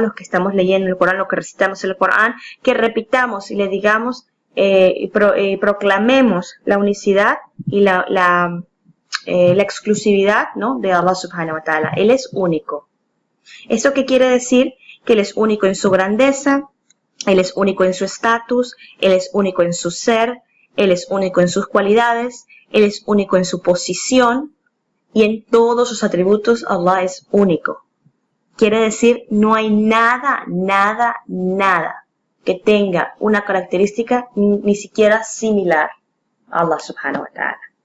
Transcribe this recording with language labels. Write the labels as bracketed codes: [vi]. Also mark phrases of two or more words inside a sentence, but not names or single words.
[es] Los que estamos leyendo el Corán, los que recitamos el Corán, que repitamos y le digamos, proclamemos la unicidad y la exclusividad, ¿no? [ar] De الله سبحانه وتعالى. [es] Él es único. ¿Eso qué quiere decir? Que Él es único en su grandeza, Él es único en su estatus, Él es único en su ser, Él es único en sus cualidades, Él es único en su posición y en todos sus atributos Allah es único. Quiere decir, no hay nada que tenga una característica ni siquiera similar a Allah [ar] سبحانه وتعالى.